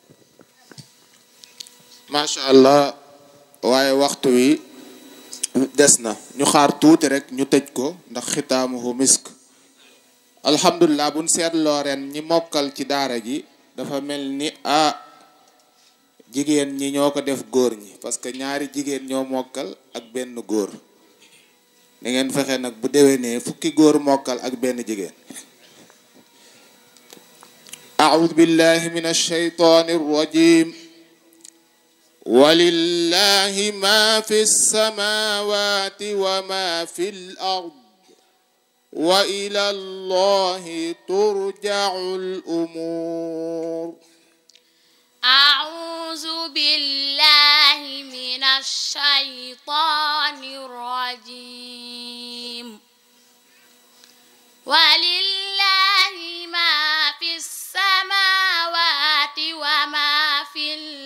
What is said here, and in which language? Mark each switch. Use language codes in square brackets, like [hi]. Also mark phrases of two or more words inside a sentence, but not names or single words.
[ar] ما شاء الله [wo] waaye waxtu wi des na ñu xaar tuuti rek ñu tëj ko ndax [ar] ختامه مسك الحمد لله [wo] buñ seetloo ren ñi mokkal ci daara ji dafa mel ni jigéen ñi ñoo ko def góor ñi [fr] parce que [wo] ñaari jigéen ñoo mokkal ak benn góor da ngeen fexe nag bu déwénee fukki góor mokkal ak benn jigéen [ar] أعوذ بالله من الشيطان الرجيم ولله ما في السماوات وما في الأرض وإلى الله ترجع الأمور أعوذ بالله من الشيطان الرجيم ولله ما في السماوات وما في